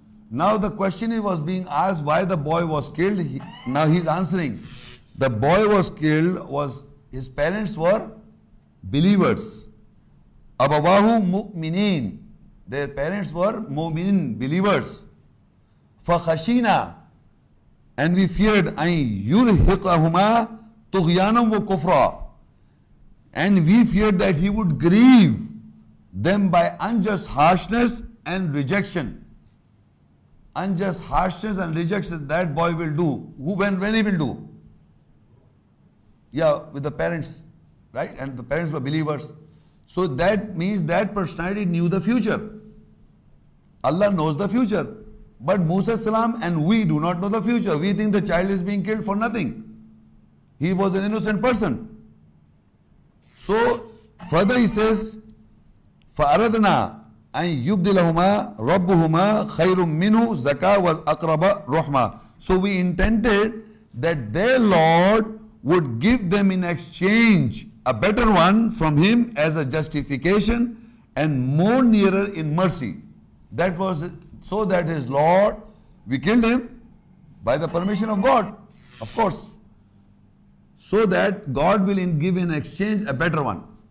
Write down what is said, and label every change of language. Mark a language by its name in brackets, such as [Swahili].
[English] Now the question was being asked why the boy was killed. Now he's answering. The boy was killed, his parents were believers. Abawahu mu'minin. Their parents were mu'minin, believers. [Arabic] فَخَشِينَا. [English] And we feared [Arabic] أَن يُرْهِقَهُمَا طُغْيَانًا وَكُفْرًا. [English] And we feared that he would grieve them by unjust harshness and rejection. Unjust harshness and rejection that boy will do. When he will do? Yeah, with the parents, right? And the parents were believers. So that means that personality knew the future. Allah knows the future. But Musa salam and we do not know the future. We think the child is being killed for nothing. He was an innocent person. So further he says, [Arabic] فَأَرَدْنَا أَن يُبْدِلَهُمَا رَبُّهُمَا خَيْرٌ مِّنْهُ زَكَاةً وَأَقْرَبَ رَحْمَةً. [English] So we intended that their Lord would give them in exchange a better one from him as a justification and more nearer in mercy. That was so that his Lord, we killed him by the permission of God, of course, so that God will give in exchange a better one.